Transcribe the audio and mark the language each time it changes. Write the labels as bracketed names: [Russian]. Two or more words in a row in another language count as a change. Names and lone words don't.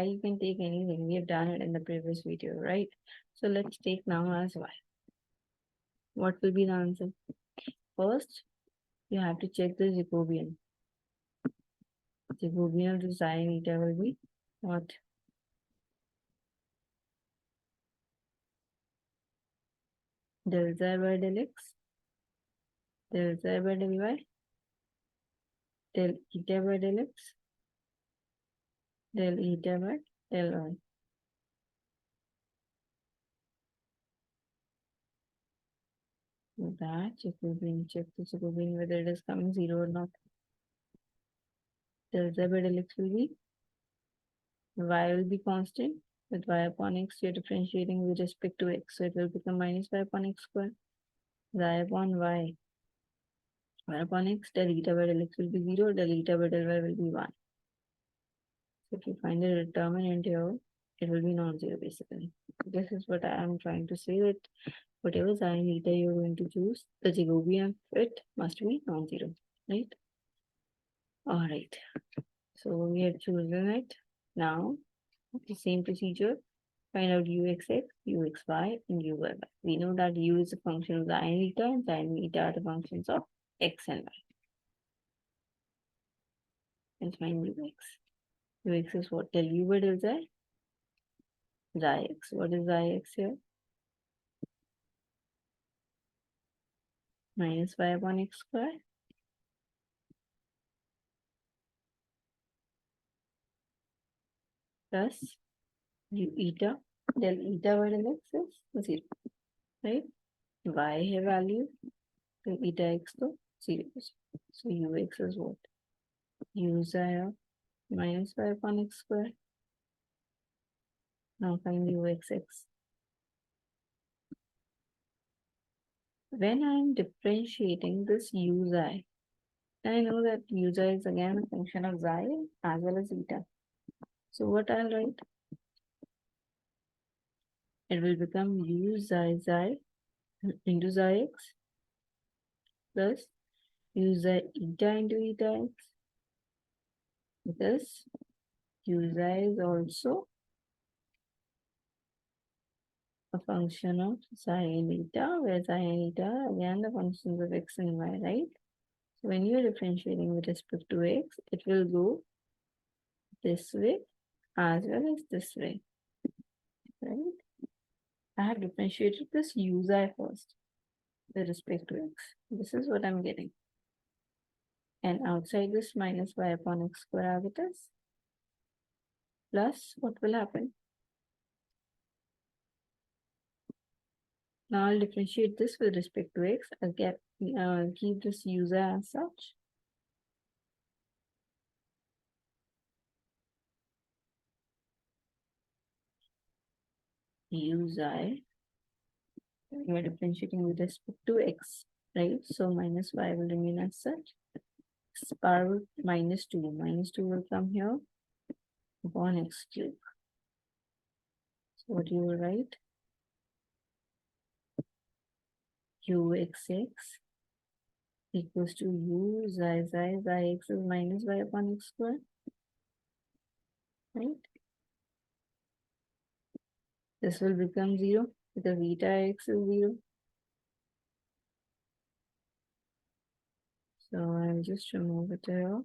[English] You can take anything. We have done it in the previous video, right? So let's take now as y. What will be the answer? First, you have to check the Jacobian. Jacobian of the xi and eta will be what? Del xi by del x, del xi by del y, del eta by del x, del eta by del y. That Jacobian, check the Jacobian whether it is coming 0 or not. Del xi by del x will be, y will be constant. With y upon x, you're differentiating with respect to x. So it will become minus y upon x square. Xi upon y. Y upon x, del eta by del x will be 0. Del eta by del y will be 1. So if you find a determinant here, it will be non-zero basically. This is what I am trying to say, that whatever xi and eta you're going to choose, the Jacobian of it must be non-zero, right? Alright. So we have chosen it. Now, the same procedure. Find out uxx, uxy, and uyy. We know that u is a function of xi and eta, and xi and eta are the functions of x and y. Let's find ux. Ux is what? Del u by del xi? Xi x. What is xi x here? Minus y upon x square plus u eta. Del eta by del x is 0. Right? Y है value. So eta x to 0. So ux is what? U xi of minus y upon x square. Now find uxx. When I am differentiating this u xi, I know that u xi is again a function of xi as well as eta. So what I'll write? It will become u xi into xi x plus u xi eta into eta x, because u xi is also a function of psi and eta, where psi and eta are again the functions of x and y, right? So when you are differentiating with respect to x, it will go this way as well as this way, right? I have differentiated this u xi first with respect to x. This is what I'm getting. And outside this minus y upon x square as it is, plus what will happen? Now I'll differentiate this with respect to x. I'll keep this u xi as such. U xi, we're differentiating with respect to x, right? So minus y will remain as such. X power root minus 2. Minus 2 will come here upon x cube. So what you will write? uxx equals to u xi x is minus y upon x square, right? This will become 0 because eta x is 0. So I'll just remove it here.